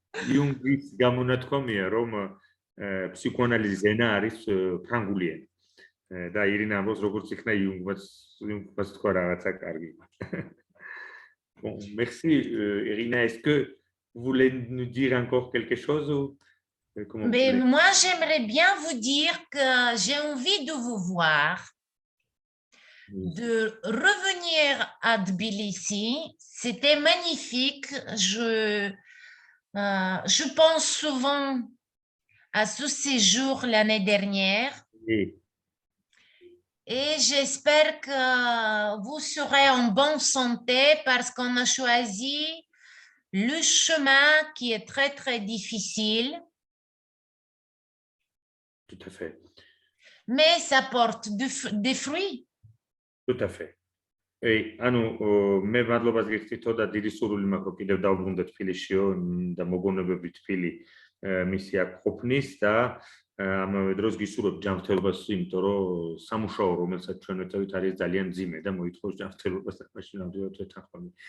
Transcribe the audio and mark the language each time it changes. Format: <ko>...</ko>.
<ka>Jungis gamonatkomia, რომ ფსიქოანალიზის ენა არის ფრანგული ენა. და ირინა ამბობს, როგორც იქნა იუნგმაც თქვა რაღაცა კარგი.</ka> <fr>Bon, merci Irina. Est-ce que vous voulez nous dire encore quelque chose ou Mais moi, j'aimerais bien vous dire que j'ai envie de vous voir, de revenir à Tbilissi. C'était magnifique. Je pense souvent à ce séjour l'année dernière. Oui. Et j'espère que vous serez en bonne santé parce qu'on a choisi le chemin qui est très, très difficile. Tout à fait. Mais ça porte des fruits. Tout à fait.</fr> <ka>ანუ მე მადლობას გიხდითო და დიდი სურვილი მაქვს რომ კიდევ დავბრუნდე თბილისშიო და მოგონებები თბილი მისი აქ ყოფნის და ამავე დროს გისურვებ ჯანმრთელობას, იმიტომ რომ სამუშაო რომელსაც ჩვენ ვეწევით არის ძალიან მძიმე და მოითხოვს ჯანმრთელობას და მაშინ ნამდვილად ვეთანხმები.</ka>